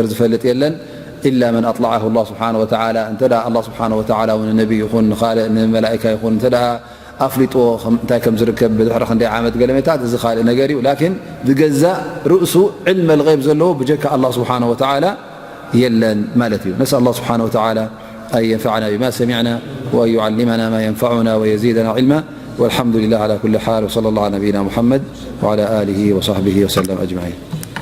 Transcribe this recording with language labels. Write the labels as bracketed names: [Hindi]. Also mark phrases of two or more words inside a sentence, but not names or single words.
[Tigrinya] ዝፈልጥ የለን ኢላ መን ኣጥለዐሁ [Arabic] الله سبحانه وتعالى [Tigrinya] እንተ ደኣ [Arabic] الله سبحانه وتعالى [Tigrinya] እውን ነቢ ይኹን ንኻልእ ንመላኢካ ይኹን እንተ ደኣ ኣፍሊጥዎ እንታይ ከም ዝርከብ ብድሕሪ ክንደይ ዓመት ገለሜታት እዚ ካልእ ነገር እዩ ላኪን ብገዛእ ርእሱ [Arabic] علم الغيب [Tigrinya] ዘለዎ ብጀካ [Arabic] الله سبحانه وتعالى [Tigrinya] የለን ማለት እዩ [Arabic] نسأل الله سبحانه وتعالى أن ينفعنا بما سمعنا وأن يعلمنا ما ينفعنا ويزيدنا علما والحمد لله على كل حال وصلى الله على نبينا محمد وعلى آله وصحبه وسلم أجمعين